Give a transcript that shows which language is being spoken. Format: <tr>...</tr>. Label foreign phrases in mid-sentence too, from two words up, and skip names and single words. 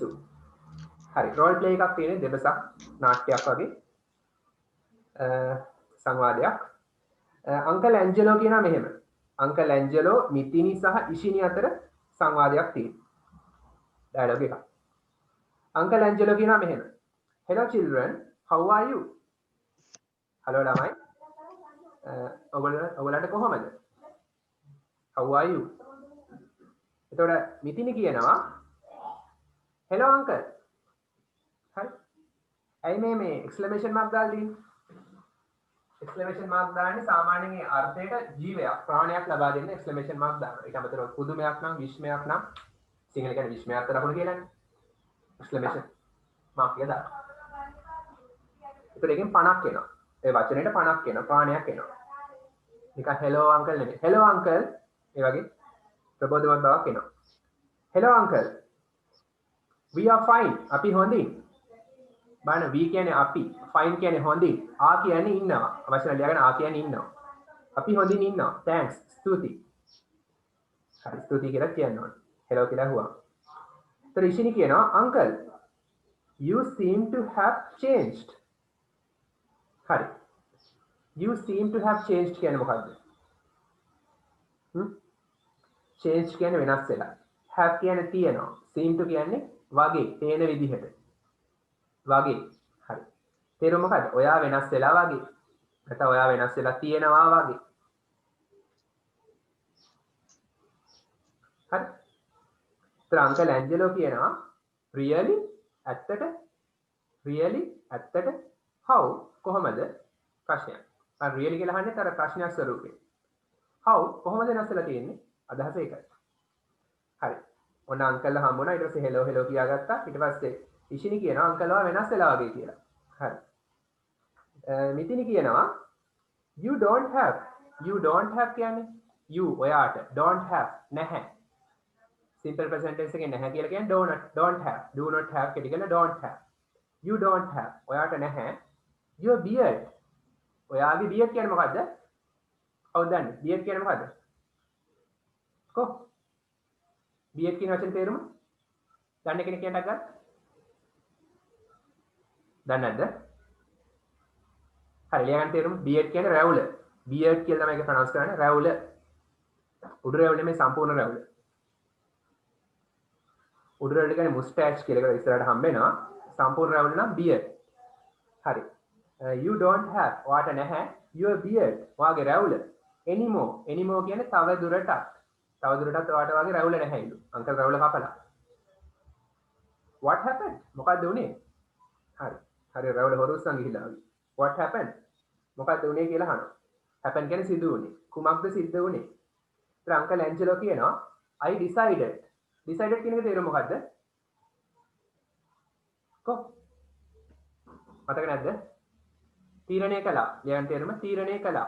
<si>හරි රෝල් ප්ලේ එකක් තියෙන්නේ දෙබසක් නාට්‍යයක් වගේ සංවාදයක්. අංකල් ඇන්ජලෝ කියනවා මෙහෙම. අංකල් ඇන්ජලෝ මිතිනි සහ ඉෂිනි අතර සංවාදයක් තියෙනවා. ඩයලොග් එකක්. අංකල් ඇන්ජලෝ කියනවා මෙහෙම.</si> <en>hello children how are you?</en> <si>hello ළමයි. ඔයගොල්ලන්ට කොහොමද?</si> <en>how are you?</en> <si>එතකොට මිතිනි කියනවා</si> <en>hello uncle.</en> <si>හරි. ඇයි මේ exclamation mark දාලා තියෙන්නේ?</si> <en>exclamation mark</en> <si>දාන්නේ සාමාන්‍යයෙන් ඒ අර්ථයට ජීවයක් ප්‍රාණයක් ලබා දෙන්න</si> <en>exclamation mark</en> <si>දානවා. ඒක අමතරව පුදුමයක් නම් විස්මයක් නම් සිංහල කියන්නේ විස්මයක් ලකුණු කියලානේ.</si> <en>exclamation mark</en> <si>එක දානවා. ඒතර එකෙන් 50ක් එනවා. ඒ වචනෙට 50ක් එනවා. ප්‍රාණයක් එනවා. නිකන්</si> <en>hello uncle</en> <si>නෙමෙයි.</si> <en>hello uncle</en> <si>ඒ වගේ ප්‍රබෝධමත් බවක් එනවා.</si> <en>hello uncle we are fine.</en> <si>අපි හොඳින්. බලන්න we කියන්නේ අපි, fine කියන්නේ හොඳින්, ආ කියන්නේ ඉන්නවා. අවශ්‍ය නම් ලියාගන්න ආ කියන්නේ ඉන්නවා. අපි හොඳින් ඉන්නවා. thanks. ස්තුතියි. හරි ස්තුතියි කියලා කියන්න ඕනේ. hello කියලා හුවා. ඒතර ඉෂිනි කියනවා</si> <en>uncle you seem to have changed.</en> <si>හරි.</si> <en>you seem to have changed</en> <si>කියන්නේ මොකද්ද? change කියන්නේ වෙනස් වෙලා. have කියන්නේ තියෙනවා. seem to කියන්නේ වගේ, පේන විදිහට. වගේ. හරි. තේරුම මොකද්ද? ඔයා වෙනස් වෙලා වගේ. නැත්නම් ඔයා වෙනස් වෙලා තියෙනවා වගේ. හරි. ඒතර අංකල් ඇන්ජලෝ කියනවා really ඇත්තට really ඇත්තට how කොහමද ප්‍රශ්නයක්. අර really කියලා අහන්නේ අර ප්‍රශ්නයක් ස්වරූපේ. how කොහොමද වෙනස් වෙලා තියෙන්නේ? අදහස ඒකයි. හරි. ඔන්න අංකල්ලා හම්බුණා ඊට පස්සේ</si> <en>hello hello</en> <si>කියාගත්තා. ඊට පස්සේ ඉෂිනි කියනවා අංකල්ලා වෙනස් වෙලා වගේ කියලා. හරි. මිතිනි කියනවා</si> <en>you don't have</en> <si>කියන්නේ you ඔයාට</si> <en>don't have</en> <si>නැහැ.</si> <en>simple present tense</en> <si>එකේ නැහැ කියලා කියන්නේ</si> <en>don't have do not have</en> <si>කියලා කියන</si> <en>don't have. you don't have</en> <si>ඔයාට නැහැ.</si> <en>your beard</en> <si>ඔයාගේ beard කියන්නේ මොකද්ද? කවුද දන්නේ? beard කියන්නේ මොකද්ද? කො beard කියන වචනේ තේරුම දන්නේ කෙනෙක් කියන්නත් ගන්න. දන්නේ නැද්ද? හරි ලියගන්න තේරුම beard කියන්නේ රැවුල. beard කියලා තමයි ඒක ප්‍රොනවුන්ස් කරන්නේ රැවුල. උඩු රැවුල නෙමෙයි සම්පූර්ණ රැවුල. උඩු රැවුල කියන්නේ mustache කියලා එක ඉස්සරහට හම්බ වෙනවා. සම්පූර්ණ රැවුල නම් beard. හරි.</si> <en>you don't have</en> <si>ඔයාට නැහැ</si> <en>your beard</en> <si>ඔයාගේ රැවුල anymore කියන්නේ තව දුරටත් ඔයාට වගේ රැවුල නැහැලු. අංකල් රැවුල කපලා.</si> <en>what happened</en> <si>මොකක්ද උනේ? හරි රැවුල හොරුස්සන් ගිහිල්ලා වගේ.</si> <en>what happened</en> <si>මොකක්ද උනේ කියලා අහනවා. happen කියන්නේ සිදු වුනේ. කුමක්ද සිද්ධ වුනේ? ඒත් අංකල් ඇන්ජලෝ කියනවා</si> <en>I decided</en> <si>කියන එක තේරුම මොකද්ද? කො මතක නැද්ද? තීරණය කළා. ලියන්න තේරුම තීරණය කළා.</si>